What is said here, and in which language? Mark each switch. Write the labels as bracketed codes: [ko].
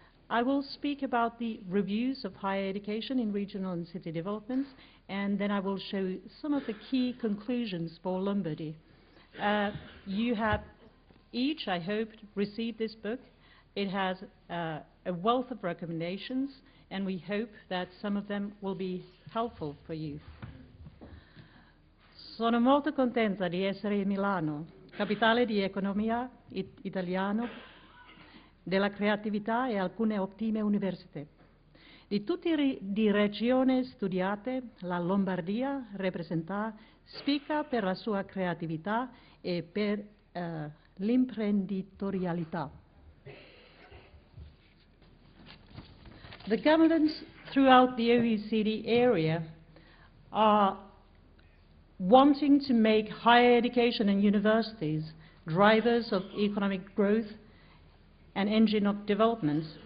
[en] I will speak about the reviews of higher education in regional and city developments, and then I will show some of the key conclusions for Lombardy. You have each, I hope, received this book. It has a wealth of recommendations, and we hope that some of them will be helpful for you. [it] Sono molto contenta di essere a Milano, capitale di economia italiano, della creatività e alcune ottime università. Di tutte le regioni studiate, la Lombardia rappresenta spicca per la sua creatività e per l'imprenditorialità. [en] The governments throughout the OECD area are wanting to make higher education and universities drivers of economic growth and engine of development.